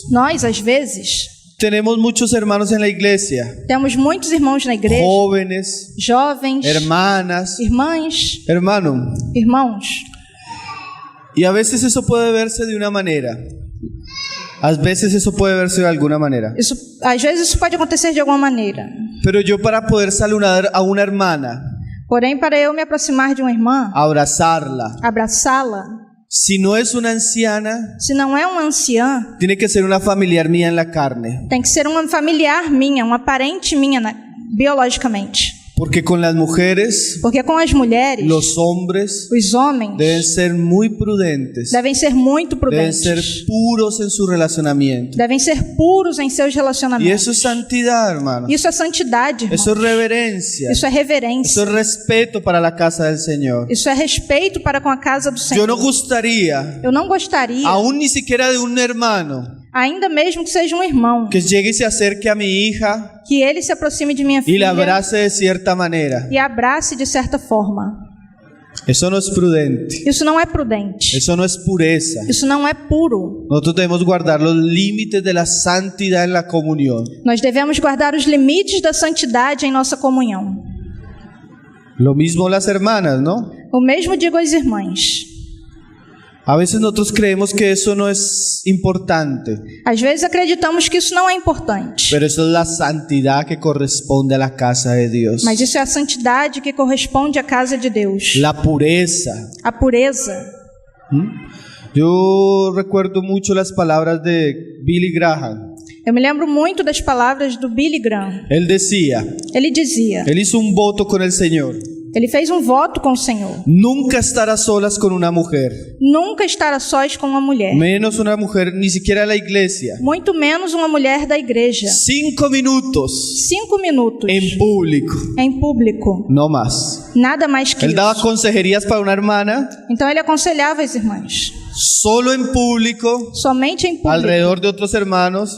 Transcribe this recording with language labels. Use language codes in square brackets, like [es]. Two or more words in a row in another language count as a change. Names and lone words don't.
[pt] nós às vezes [es] tenemos muchos hermanos en la iglesia, [pt] temos muitos irmãos na igreja, [es] jóvenes, [pt] jovens, [es] hermanas, [pt] irmãs, [es] hermano, [pt] irmãos. [es] y a veces eso puede verse de una manera, a veces eso puede verse de alguna manera. [pt] Às vezes isso pode acontecer de alguma maneira. [es] Pero yo para poder saludar a una hermana, [pt] Porém, para eu me aproximar de uma irmã, [es] abrazarla, [pt] abraçá-la, [es] si no es una anciana, [pt] se não é uma anciã, [es] tiene que ser una familiar mía en la carne. [pt] tem que ser uma familiar minha, uma parente minha biologicamente. [es] Porque con las mujeres, [pt] Porque com as mulheres, [es] los hombres [pt] os homens [es] deben ser muy prudentes, [pt] devem ser muito [es] deben [pt] prudentes, [es] ser puros en su relacionamiento. [pt] devem ser puros em seus [es] Y [pt] relacionamentos. [es] eso es santidad, hermano. [pt] Isso é santidade, irmão. [es] Eso es reverencia. [pt] Isso é reverência. [es] Eso es respeto para la casa del Señor. [pt] Isso é respeito para com a casa do Senhor. [es] Yo no gustaría, [pt] Eu não gostaria, [es] aún ni siquiera de un hermano, [pt] ainda mesmo que seja um irmão, [es] que llegue y se acerque a mi hija [pt] que ele se aproxime de minha [es] y la [pt] filha [es] abrace de cierta manera. [pt] e abrace de certa forma. [es] Eso no es prudente. [pt] Isso não é prudente. [es] Eso no es pureza. [pt] Isso não é puro. [es] Nosotros debemos guardar los límites de la santidad en la comunión. [pt] Nós devemos guardar os limites da santidade em nossa comunhão. [es] Lo mismo las hermanas, ¿no? [pt] O mesmo digo às irmãs. [es] A veces nosotros creemos que eso no es importante, [pt] Às vezes acreditamos que isso não é importante. [es] pero eso es la santidad que corresponde a la casa de Dios. [pt] Mas isso é a santidade que corresponde à casa de Deus. [es] La pureza. [pt] A pureza. [es] Yo recuerdo mucho las palabras de Billy Graham. [pt] Eu me lembro muito das palavras do Billy Graham. [es] Él decía, [pt] Ele dizia, [es] él hizo un voto con el Señor. [pt] ele fez um voto com o Senhor. [es] Nunca estar a solas con una mujer, [pt] Nunca estar a sós com uma mulher. [es] menos una mujer ni siquiera de la iglesia. [pt] Muito menos uma mulher da igreja. [es] 5 minutos [pt] 5 minutos [es] en público, [pt] em público. [es] no más. [pt] Nada mais que [es] Él daba [pt] isso. [es] consejerías para una hermana, [pt] Então ele aconselhava as irmãs. [es] solo en público, [pt] Somente em público. [es] alrededor de otros hermanos,